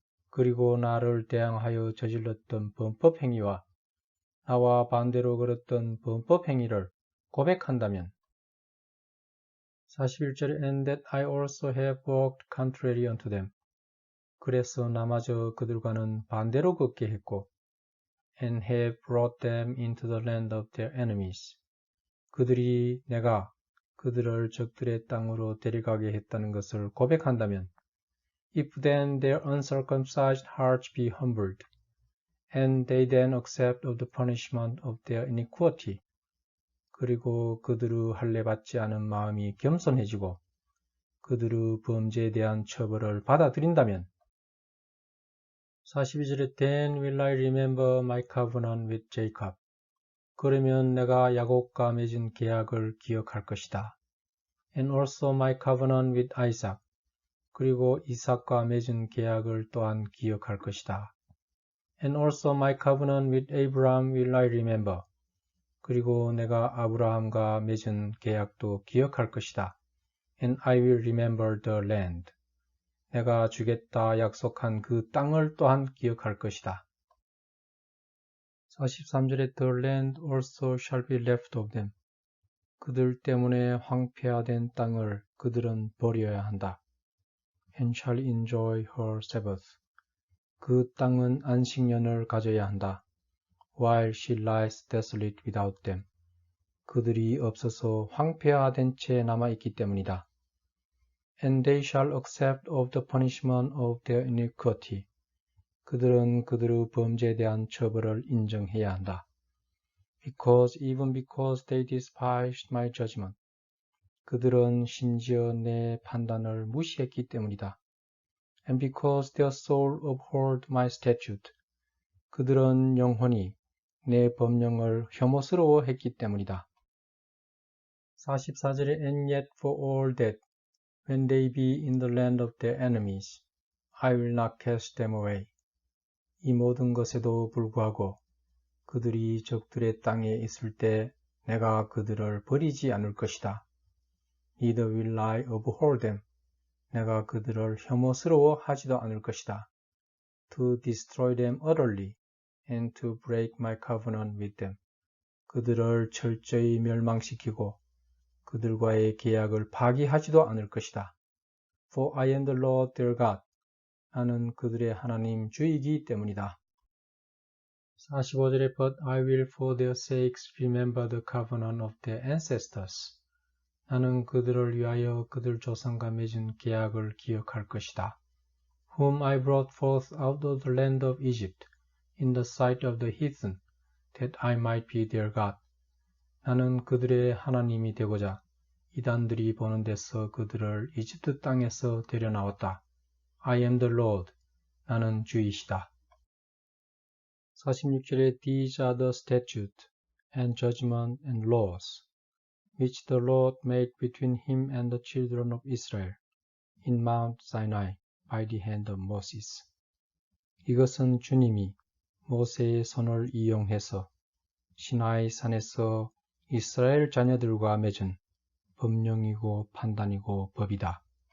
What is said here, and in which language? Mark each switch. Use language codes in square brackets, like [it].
[ko] 그리고 나를 대항하여 저질렀던 범법 행위와 나와 반대로 걸었던 범법 행위를 고백한다면 41절에 [en] And that I also have walked contrary unto them. [ko] 그래서 나마저 그들과는 반대로 걷게 했고 [en] and have brought them into the land of their enemies. [ko] 그들이 내가 그들을 적들의 땅으로 데려가게 했다는 것을 고백한다면 [en] If then their uncircumcised hearts be humbled, and they then accept of the punishment of their iniquity. [ko] 그리고 그들의 할례 받지 않은 마음이 겸손해지고 그들의 범죄에 대한 처벌을 받아들인다면 42절에 [en] Then will I remember my covenant with Jacob. [ko] 그러면 내가 야곱과 맺은 계약을 기억할 것이다. [en] And also my covenant with Isaac. [ko] 그리고 이삭과 맺은 계약을 또한 기억할 것이다. [en] And also my covenant with Abraham will I remember. [ko] 그리고 내가 아브라함과 맺은 계약도 기억할 것이다. [en] And I will remember the land. [ko] 내가 주겠다 약속한 그 땅을 또한 기억할 것이다. [en] 43절에 The land also shall be left of them. [ko] 그들 때문에 황폐화된 땅을 그들은 버려야 한다. [en] And shall enjoy her Sabbath. [ko] 그 땅은 안식년을 가져야 한다. [en] While she lies desolate without them. [ko] 그들이 없어서 황폐화된 채 남아있기 때문이다. [en] And they shall accept of the punishment of their iniquity. [ko] 그들은 그들의 범죄에 대한 처벌을 인정해야 한다. [en] Even because they despised my judgment. [ko] 그들은 심지어 내 판단을 무시했기 때문이다. [en] And because their soul abhorred my statute. [ko] 그들은 영혼이 내 법령을 혐오스러워했기 때문이다. [en] 44절에 And yet for all that, when they be in the land of their enemies, I will not cast them away. [ko] 이 모든 것에도 불구하고 그들이 적들의 땅에 있을 때 내가 그들을 버리지 않을 것이다. [en] neither will I abhor them. [ko] 내가 그들을 혐오스러워 하지도 않을 것이다. [en] To destroy them utterly and to break my covenant with them. [ko] 그들을 철저히 멸망시키고 그들과의 계약을 파기하지도 않을 것이다. [en] For I am the Lord their God. [ko] 나는 그들의 하나님 주이기 때문이다. [en] 45절에 But I will for their sakes remember the covenant of their ancestors. [ko] 나는 그들을 위하여 그들 조상과 맺은 계약을 기억할 것이다. [en] Whom I brought forth out of the land of Egypt, in the sight of the heathen, that I might be their God. [ko] 나는 그들의 하나님이 되고자 이단들이 보는 데서 그들을 이집트 땅에서 데려나왔다. [en] I am the Lord. [ko] 나는 주이시다. [en] 46절에 These are the statutes and judgment and laws which the Lord made between him and the children of Israel in Mount Sinai by the hand of Moses. [ko] 이것은 주님이 모세의 손을 이용해서 시나이 산에서 이스라엘 자녀들과 맺은 법령이고 판단이고 법이다.